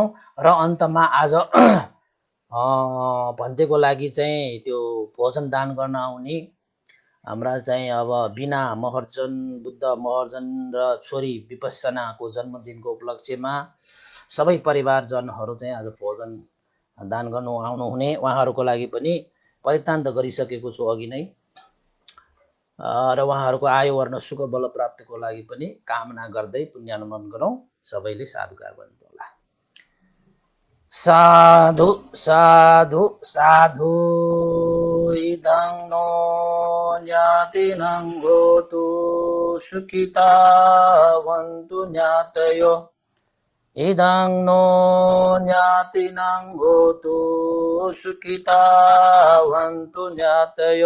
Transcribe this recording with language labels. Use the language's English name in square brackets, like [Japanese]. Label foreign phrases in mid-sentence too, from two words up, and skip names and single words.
[Nepali] र अन्तमा आज भन्तेको लागि चाहिँ त्यो भोजन दान गर्न आउने हाम्रा चाहिँ अब बिना महर्जन, बुद्ध महर्जन र छोरी विपස්සनाको जन्मदिनको उपलक्ष्यमा सबै परिवारजनहरू चाहिँ आज भोजन दान गर्नु आउनुहुने, उहाँहरूको लागि पनि परितान त गरिसकेको छु अघि नै, र उहाँहरूको आयु वर्ण सुख बल प्राप्तिको लागि पनि कामना गर्दै पुण्यानुमोदन गरौँ। सबैले साधुकार भन्नु होला। साधु साधु साधु। [Pali] इदं नो ज्ञातिनं होतु सुखिता वन्तु ज्ञातयो। इदं नो ज्ञातिनं होतु सुखिता वन्तु ज्ञातयो।